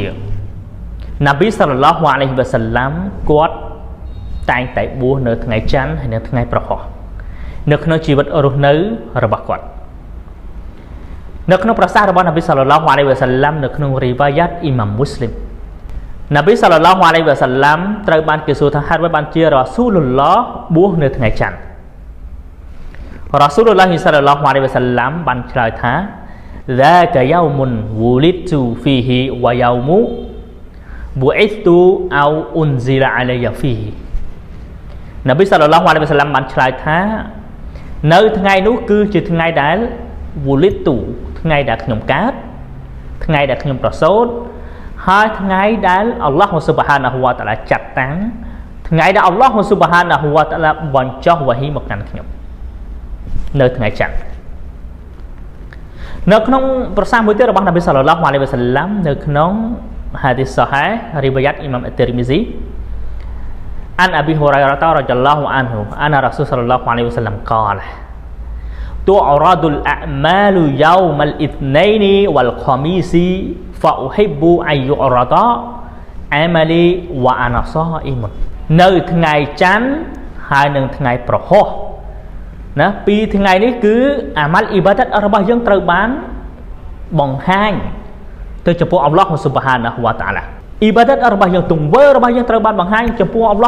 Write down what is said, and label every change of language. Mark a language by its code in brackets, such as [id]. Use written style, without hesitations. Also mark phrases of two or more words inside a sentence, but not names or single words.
[km] នប៊ី [ar] صلى الله عليه وسلم [km] គាត់តែងតែបួសនៅថ្ងៃច័ន្ទហើយនៅថ្ងៃប្រហោះនៅក្នុងជីវិតរស់នៅរបស់គាត់នៅក្នុងប្រសាសន៍របស់នប៊ីស ល្លឡោះអាឡៃហ៊ីវ៉ាសល្លាមនៅក្នុងរីវ៉ាយ៉ាតអ៊ីម៉ាំមូស្លីមនប៊ី [ar] صلى الله عليه وسلم [km] ត្រូវបានគេសួរថាហេតុអ្វីបានជារ៉ាស៊ូ លឡោះបួសនៅថ្ងៃច័ន្ទរ៉ាស៊ូលឡោះ [ar] صلى الله عليه وسلم [km] បានឆ្លើយថា [ar] ذاك يوم ولدت فيه ويوم بعثت أو أنزل علي فيه [km] នប៊ីសល្លឡោះអាឡៃហ៊ីវ៉ាសល្លាមបានឆ្លើយថានៅថ្ងៃនោះគឺជាថ្ងៃដែល ولدت ថ្ងៃដែលខ្ញុំកើតថ្ងៃដែលខ្ញុំប្រសូតហើយថ្ងៃដែលអល់ឡោះ [ar] سبحانه وتعالى [km] ចាត់តាំងថ្ងៃដែលអល់ឡោះ [ar] سبحانه وتعالى [km] បញ្ចុះវ៉ាហ៊ីមកកាន់ខ្ញុំនៅថ្ងៃច័ន្ទ នៅក្នុងប្រសាសន៍មួយទៀតរបស់នប៊ី [ar] صلى الله عليه وسلم [km] នៅក្នុងហាឌីសសូហេរីវ៉ាយ៉ាតអ៊ីម៉ាំអ៊ីទីរមីស៊ីអានអប៊ីហ៊ូរ៉ៃរ៉ាតា [ar] رضي الله عنه [km] អានរ៉ាស៊ូល [ar] صلى الله عليه وسلم [km] កាល [ar] تعرض الأعمال يوم الاثنين والخميس فأحب أن يعرض عملي وأنا صائم [km] នៅថ្ងៃច័ន្ទហើយនឹងថ្ងៃប្រហោះណាពីរថ្ងៃនេះគឺអាម៉ាល់អ៊ីបាដាតរបស់យើងត្រូវបានបង្ហាញទៅចំពោះអល់ឡោះ [ar] سبحانه وتعالى [km] អ៊ីបាដាតរបស់យើងទង្វើរបស់យើងត្រូវបានបង្ហាញចំពោះអល់ឡោះ